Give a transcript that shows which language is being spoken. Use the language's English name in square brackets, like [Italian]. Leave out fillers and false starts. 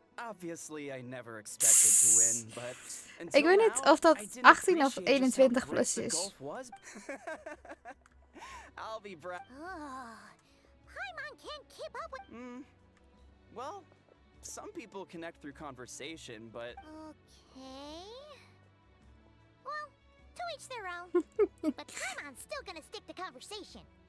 [English] Obviously, I never expected to win, but [Dutch] Ik weet niet of dat 18 of 21 plus is. [English] I'll be Paimon can't keep up with... Well, some people connect through conversation, but... Okay... Well, to each their own. But Paimon's still gonna stick to conversation.